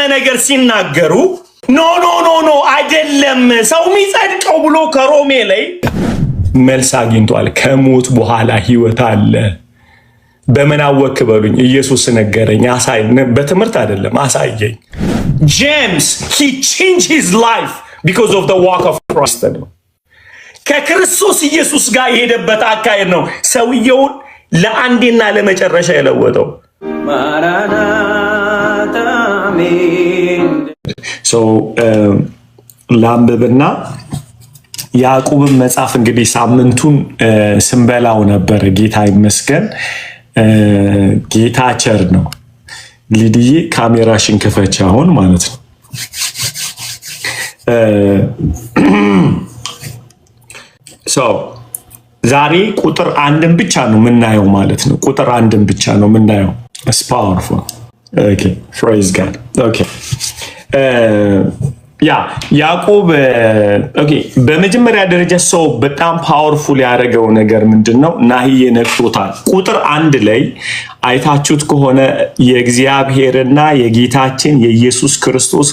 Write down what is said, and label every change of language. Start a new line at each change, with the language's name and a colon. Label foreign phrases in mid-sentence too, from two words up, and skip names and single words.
Amharic: ነገር ሲናገሩ
English: no no no no
Amharic: አይደለም ሰው የሚጸድቀው ብሎ ከሮሜ ላይ መልስ አግኝቷል። ከሞት በኋላ ህይወት አለ። በምን አወክ በሉኝ። ኢየሱስ ነገረኝ። አሳይ በትምህርት አይደለም አሳየኝ። ጄምስ
English: he changed his life because of the walk of Christ
Amharic: ነው። ከክርስቶስ ኢየሱስ ጋር የሄደበት አካሄድ ነው ሰውየውን ለአንዴና ለመጨረሻ የለወጠው። ማራናታ አሜን። ላምብብና ያዕቆብን መጽሐፍ እንግዲህ ሳምንቱን ስንበላው ነበር። ጌታ ይመስገን። ጌታ ቸር ነው። ሊዲዬ ካሜራሽን ክፈች አሁን ማለት ነው። ዛሬ ቁጥር አንድን ብቻ ነው የምናየው ማለት ነው። ቁጥር አንድን ብቻ ነው የምናየው።
English: It's powerful. Okay, praise God. Okay.
Amharic: ያዕቆብ ኦኬ። በመጀመሪያ ደረጃ ሰው በጣም ፓወርፉል ያደረገው ነገር ምንድነው? ናሂዬ ነክቶታል። ቁጥር አንድ ላይ አይታችሁት ከሆነ የእግዚአብሔርና የጌታችን የኢየሱስ ክርስቶስ